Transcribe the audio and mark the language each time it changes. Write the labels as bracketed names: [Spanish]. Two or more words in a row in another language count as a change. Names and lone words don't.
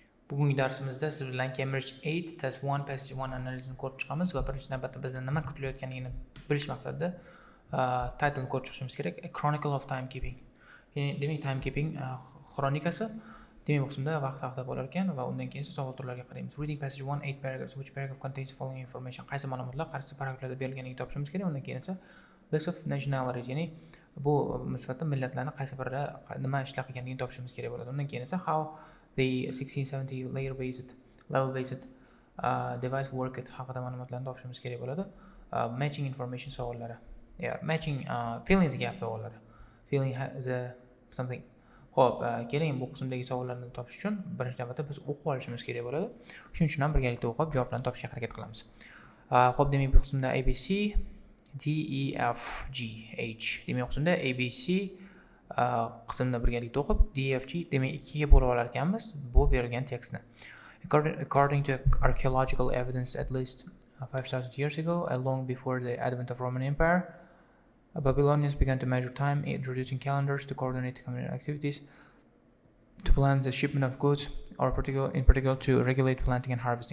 [Uzbek] Bugungi darsimizda siz bilan Cambridge 8 Test 1 Passage 1 analizini ko'rib chiqamiz va birinchi navbatda bizdan nima kutilayotganligini bilish maqsadida title ko'rib chiqishimiz kerak. [English] A Chronicle of Timekeeping. [Uzbek] Ya'ni demak timekeeping xronikasi demak bu qismda vaqt haqida bo'lar ekan va undan keyin savol turlariga qaraymiz. [English] Reading Passage 1 8 paragraphs, which paragraph contains the following information. [Uzbek] Qaysi ma'lumotlar qaysi paragraflarda berilganligini topishimiz kerak. Undan keyin esa [English] list of nationalities, [Uzbek] ya'ni bu nisbatan millatlarning qaysi birida nima ishlar qilganligini topishimiz kerak bo'ladi. Undan keyin esa [English] how the 1670 level based device worked [Uzbek] haqida ma'lumotlarni topishimiz kerak bo'ladi. [English] Matching information savollari. Matching feelings gap savollari. Feeling is something. [Uzbek] Xo'p, keling bu qismdagi savollarni topish uchun birinchi navbatda biz o'qib olishimiz kerak bo'ladi. Shuning uchun ham birgalikda o'qib javoblarni topishga harakat qilamiz. Xo'p, demak bu qismda ABC D E F G H. Demak bu qismda ABC qismda birgalikda o'qib DFG demak ikkiga bo'lib olar ekanmiz bu berilgan tekstni. [English] According to archaeological evidence, at least 5,000 years ago, long before the advent of Roman Empire, Babylonians began to measure time, introducing calendars to coordinate community activities, to plan the shipment of goods, or in particular to regulate planting and harvesting.